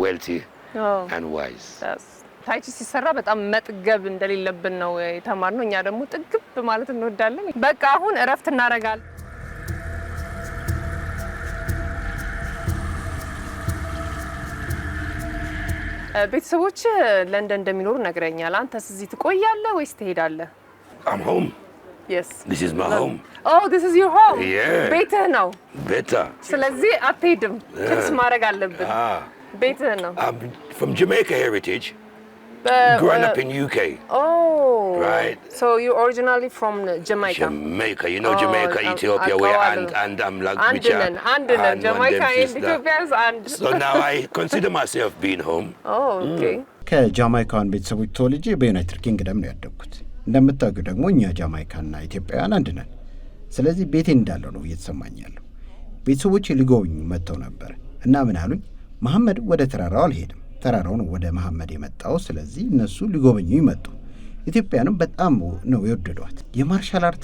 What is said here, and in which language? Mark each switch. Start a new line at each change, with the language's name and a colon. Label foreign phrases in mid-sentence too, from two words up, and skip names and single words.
Amharic: ታይቺ ሲሰራ በጣም መጥገብ እንደሌለብን ነው የተማርነው። እኛ ደግሞ ጥግብ ማለት እንወዳለን። በቃ አሁን እረፍት እናደርጋለን። ቤተሰቦች ለንደን እንደሚኖሩ ነግረኛል። አንተስ እዚህ ትቆያለህ ወይስ ትሄዳለህ?
English: I'm home. Yes. This is my home. Oh, this is your home. Yeah.
Amharic: ቤትህ ነው።
English: Better.
Amharic: ስለዚህ አትሄድም። ክስ ማድረግ አለብን። ቤትህ ነው።
English: I'm from Jamaica heritage. Growing up in UK. Oh. Right. So you're originally from Jamaica. Jamaica. You know Jamaica, Ethiopia, where and I'm like
Amharic: Andinan.
English: Jamaica and Ethiopia is and. So now I consider myself being home. Oh, okay.
Amharic: ከጃማይካውያን ቤተሰቦች ተወልጄ በዩናይትድ ኪንግደም ነው ያደግኩት። እንደምታውቁ ደግሞ እኛ ጃማይካና ኢትዮጵያውያን አንድ ነን። ስለዚህ ቤቴ እንዳለው ነው እየተሰማኝ ያለው። ቤተሰቦቼ ሊጎበኙ መጥተው ነበር እና ምን አሉኝ፣ መሐመድ ወደ ተራራው አልሄድም፣ ተራራው ነው ወደ መሐመድ የመጣው። ስለዚህ እነሱ ሊጎበኙ ይመጡ። ኢትዮጵያንም በጣም ነው የወደዷት። የማርሻል አርት